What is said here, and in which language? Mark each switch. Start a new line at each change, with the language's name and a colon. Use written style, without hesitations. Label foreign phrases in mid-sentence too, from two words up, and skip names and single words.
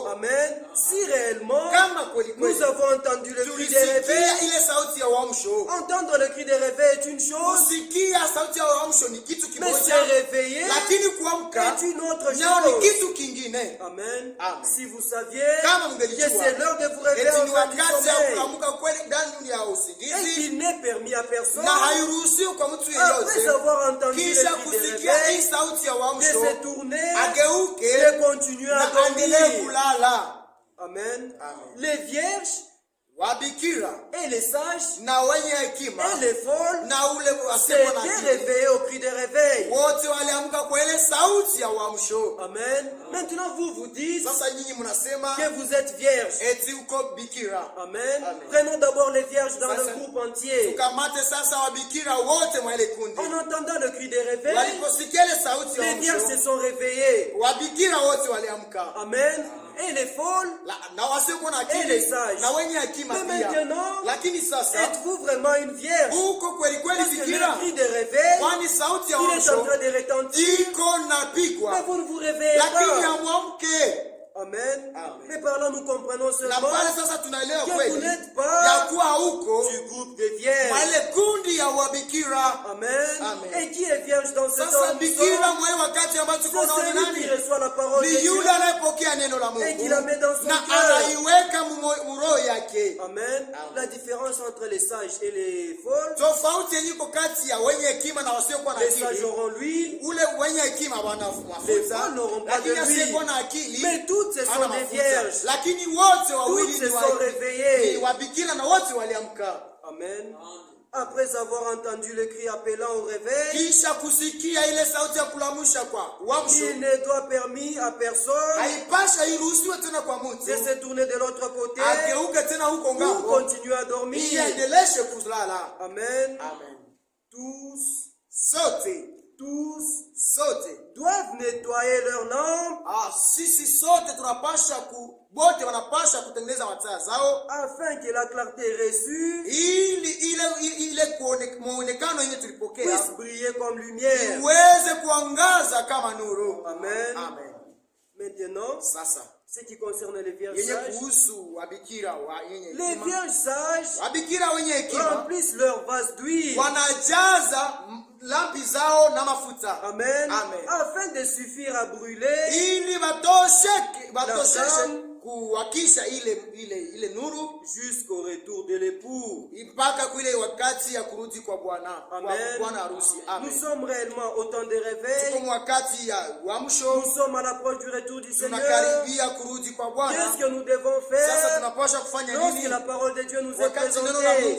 French: Amen. Si réellement
Swahili: Kama kweli
French: nous
Swahili: kweli
French: avons entendu le cri des
Swahili: tulisikia
French: réveils,
Swahili: ile sauti ya uamsho,
French: entendre le cri des réveils est une chose,
Swahili: kusikia sauti ya uamsho ni kitu
French: mais se
Swahili: kimoja,
French: réveiller
Swahili: lakini kuamka
French: est une autre
Swahili: nao ni
French: chose.
Swahili: kitu kingine.
French: Amen.
Swahili: Amen.
French: Si vous saviez
Swahili: Kama
French: que
Swahili: mngelijua
French: c'est l'heure de vous réveiller
Swahili: eti ni
French: en fin du
Swahili: wakati ya
French: sommeil
Swahili: kuamka kweli ndani ya
French: et
Swahili: usingizi,
French: qu'il n'est permis à personne,
Swahili: na hairuhusiwi kwa mtu
French: après
Swahili: yeyote
French: avoir entendu le
Swahili: kisha
French: cri des
Swahili: kusikia hii
French: réveils,
Swahili: sauti ya
French: de
Swahili: uamsho
French: se tourner
Swahili: ageuke
French: et continuer à
Swahili: na aendelee
French: dormir.
Swahili: kulala.
French: Amen.
Swahili: Amen.
French: Les vierges
Swahili: Wabikira
French: et les sages
Swahili: na wenye hekima
French: et les folles
Swahili: na ule wasemwa na
French: s'étaient
Swahili: akili
French: réveillés au cri des réveils.
Swahili: wote waliamka kwa ile sauti ya uamsho.
French: Amen. Maintenant, vous dites
Swahili: Sasa nyinyi mnasema
French: que vous êtes vierge.
Swahili: eti uko bikira.
French: Amen.
Swahili: Amen.
French: Prenons d'abord les vierges dans
Swahili: Sasa,
French: le groupe entier.
Swahili: Tukamate sasa wabikira wote mwa ile kundi.
French: En entendant le cri des réveils,
Swahili: Waliposikia ile sauti ya
French: les vierges se
Swahili: uamsho,
French: sont réveillées.
Swahili: wabikira wote waliamka.
French: Amen. Et les folles,
Swahili: Na wasiokuwa na
French: Et les
Swahili: akili
French: sages.
Swahili: na wenye hekima
French: mais
Swahili: pia.
French: maintenant,
Swahili: Lakini sasa
French: êtes-vous vraiment une vierge?
Swahili: uko kweli kweli
French: Parce que
Swahili: bikira,
French: le cri des réveils,
Swahili: kwani sauti ya
French: il est en
Swahili: uamsho
French: train de retentir,
Swahili: iko
French: mais
Swahili: napigwa,
French: vous ne vous réveillez
Swahili: lakini
French: pas.
Swahili: hamwamke.
French: Amen.
Swahili: Amen.
French: Mais par là, nous comprenons
Swahili: Na
French: seulement
Swahili: pale sasa tunaelewa
French: que vous
Swahili: kweli
French: n'êtes
Swahili: ya
French: pas
Swahili: kuwa hauko
French: du groupe des vierges.
Swahili: wale kundi ya wabikira.
French: Amen.
Swahili: Amen.
French: Et qui est vierge dans ce
Swahili: Sasa
French: temps?
Swahili: bikira mwe wakati ambapo tuko na
French: C'est celui qui reçoit la parole de
Swahili: ni
French: Dieu
Swahili: yule anayepokea neno la
French: et qui
Swahili: Mungu
French: la met dans son
Swahili: na
French: cœur.
Swahili: anaiweka muroho yake.
French: Amen. La différence entre les sages et les folles.
Swahili: Tofauti yenyeiko kati ya wenye hekima na wasiokuwa na
French: Les sages
Swahili: akili.
French: auront l'huile.
Swahili: Ule wenye hekima wana
French: Les
Swahili: mafuta,
French: folles n'auront pas de
Swahili: lakini asiyekuwa
French: l'huile.
Swahili: na akili
French: Mais toutes ce
Swahili: hana
French: sont des
Swahili: mafuta.
French: vierges.
Swahili: Lakini wote wawili
French: Toutes se sont réveillées.
Swahili: ni wabikira na wote waliamka.
French: Amen. Après avoir entendu le cri appelant au réveil,
Swahili: Kisha kusikia ile sauti ya kulamusha kwa uamsho,
French: il ne doit permis à personne
Swahili: haipasha iruhusiwe tena kwa mtu
French: de se tourner de l'autre côté
Swahili: ageuke tena huko
French: pour
Swahili: ngambo
French: continuer à
Swahili: ili
French: dormir.
Swahili: aendeleshe kulala.
French: Amen.
Swahili: Amen.
French: Tous
Swahili: Sote
French: doivent nettoyer leur lampe
Swahili: sisi sote tunapasha bote wanapasha kutengeneza mataa zao
French: afin que la clarté reçue
Swahili: ili ile muonekano yenye tulipokea
French: puisse briller comme lumière.
Swahili: iweze kuangaza kama nuru.
French: Amen.
Swahili: Amen.
French: Maintenant,
Swahili: Sasa
French: ce qui concerne les vierges
Swahili: yenye
French: sages,
Swahili: kuhusu wabikira yenye
French: les
Swahili: hekima,
French: vierges sages
Swahili: wabikira wenye hekima
French: remplissent leur vase d'huile.
Swahili: wanajaza lampi zao na mafuta.
French: Amen.
Swahili: Amen.
French: Afin de suffire à brûler
Swahili: ili batosheshe kuwakisha ile nuru
French: jusqu'au retour de l'époux.
Swahili: mpaka kule wakati ya kurudi kwa bwana harusi.
French: Amen. Nous sommes réellement au temps de réveil.
Swahili: Tuko wakati ya uamsho,
French: Nous sommes à l'approche du retour du Seigneur.
Swahili: tunakaribia kurudi kwa Bwana.
French: Qu'est-ce que nous devons
Swahili: Sasa
French: faire
Swahili: tunapaswa kufanya
French: lorsque
Swahili: nini
French: la parole de Dieu nous est
Swahili: wakati neno la Mungu